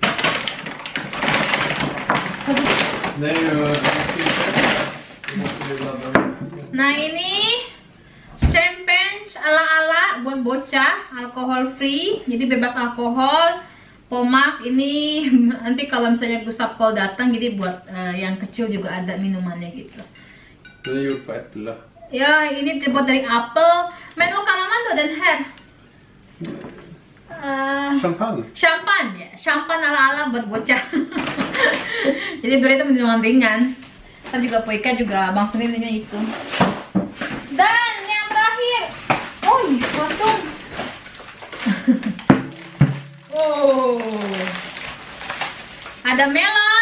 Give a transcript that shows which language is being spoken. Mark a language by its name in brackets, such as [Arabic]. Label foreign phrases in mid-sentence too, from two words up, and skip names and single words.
[Indonesian] Nah ini champagne ala-ala buat bocah, alkohol free, jadi bebas alkohol. Pomak ini nanti kalau misalnya Gustaf Kohl datang, jadi buat yang kecil juga ada minumannya gitu. Ya ini terbuat dari apel. [Swedish] Men vad kallar man då den här? Champagne. [Indonesian] Champagne ya, champagne ala-ala buat bocah. Jadi berarti minuman ringan. Kan juga Poika juga Bang Seninya itu. Dan yang terakhir, oh kostum. Oh, ada melon.